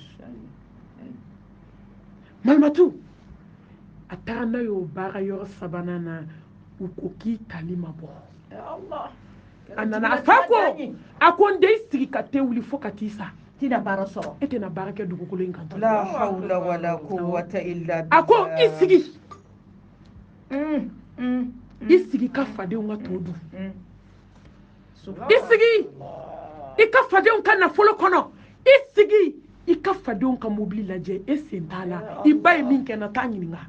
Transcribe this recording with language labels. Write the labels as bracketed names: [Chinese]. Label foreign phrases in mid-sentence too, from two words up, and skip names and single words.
[Bambara] malimatu a taara n'a ye o baara yɔrɔ 3nan na u ko k'i tali ma bɔ a nana a fa ko a ko n den sigi ka te wuli fo ka t'i sa tina baara sɔrɔ e tɛna baara kɛ dugukolo in kan [Arabic] لا حول ولا قوة إلا بالله [Bambara] a ko i sigi i sigi ka fadenw ka to dun i sigi i ka fadenw ka nafolo kɔnɔ i sigi i ka fadenw ka mobili lajɛ e sen t'a la i ba ye min kɛ na t'a ɲininka